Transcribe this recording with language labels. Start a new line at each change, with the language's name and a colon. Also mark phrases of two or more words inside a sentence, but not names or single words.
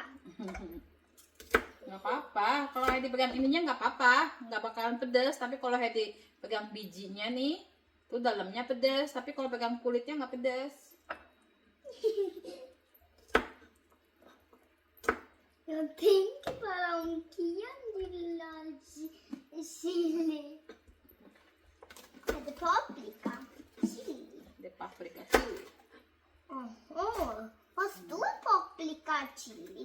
Indonesian: Nggak apa-apa, kalau Heidi pegang ininya nggak apa-apa, nggak bakalan pedes. Tapi kalau Heidi pegang bijinya nih, tuh dalamnya pedes. Tapi kalau pegang kulitnya nggak pedes.
Swedish: Jag tänker bara om Kian gillar chili. Är det paprika? Chili. Det paprika chili. Vad står paprika chili?